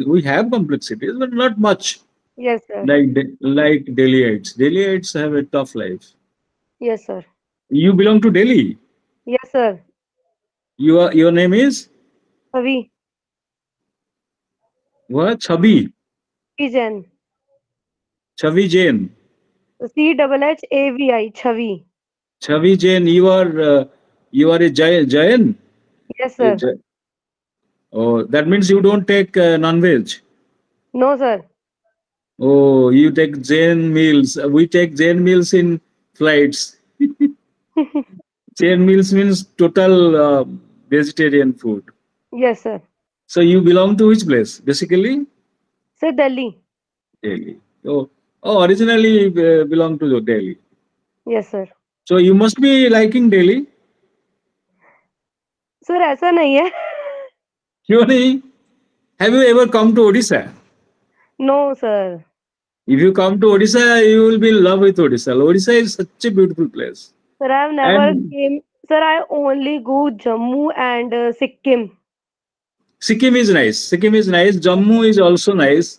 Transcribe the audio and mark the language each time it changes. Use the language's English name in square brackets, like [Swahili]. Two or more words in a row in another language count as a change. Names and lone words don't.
[English] We have complexities, but not much. Yes, sir. Like Delhiites. Delhiites have a tough life. Yes, sir. You belong to Delhi. Yes, sir. Your name is Chavi. what? Chabi. Chavi. Chavi Jain. Chavi. Chavi. Chavi Jain. You are a Jain. Yes, A sir. Jai- Oh, that means you don't take non-veg. No, sir. Oh, you take Jain meals. We take Jain meals in flights. Jain meals means total vegetarian food. Yes, sir. So you belong to which place? Basically, Sir, Delhi. Delhi. Originally belong to Delhi. Yes, sir. So you must be liking Delhi. [Hindi] सर ऐसा नहीं है. क्यों नहीं? [English] Have you ever come to Odisha? No, sir. If you come to Odisha, you will be in love with Odisha. Odisha is such a beautiful place. Sir, I have never And came. Sir, I only go Jammu and Sikkim. Sikkim is nice. Sikkim is nice. Jammu is also nice.